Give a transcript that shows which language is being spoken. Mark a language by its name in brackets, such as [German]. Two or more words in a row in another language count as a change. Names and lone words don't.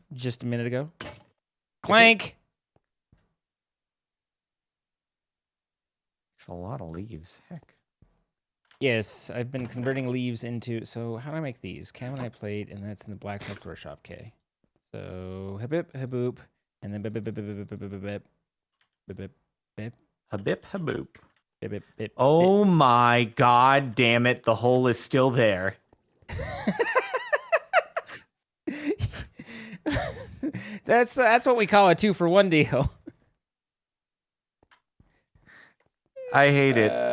[English] Just a minute ago. Clank. It's a lot of leaves. Heck. Yes, I've been converting leaves into. So how do I make these? Camonite plate, and that's in the black software shop. Okay. So habip haboop, and then bip bip bip bip bip bip bip bip bip bip. Habip haboop. Bip, bip, bip, Oh my god damn it, the hole is still there. That's what we call a 2-for-1 deal. I hate it.